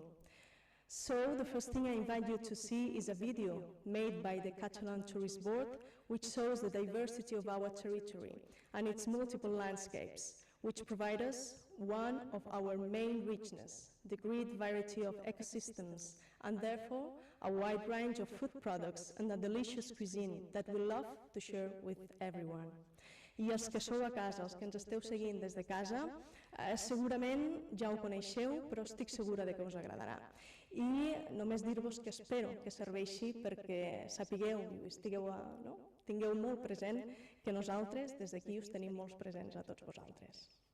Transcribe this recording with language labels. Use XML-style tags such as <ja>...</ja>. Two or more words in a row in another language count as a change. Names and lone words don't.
<en>So the first thing I invite you to see is a video made by the Catalan Tourist Board, which shows the diversity of our territory and its multiple landscapes, which provide us one of our main richness, the great variety of ecosystems, and therefore a wide range of food products and a delicious cuisine that we love to share with everyone.</en> <ca>I els que sou a casa, els que ens esteu seguint des de casa, segurament ja ho coneixeu, però estic segura de que us agradarà. I només dir-vos que espero que serveixi perquè sapigueu i tingueu molt present que nosaltres des d'aquí us tenim molt presents a tots vosaltres.</ca>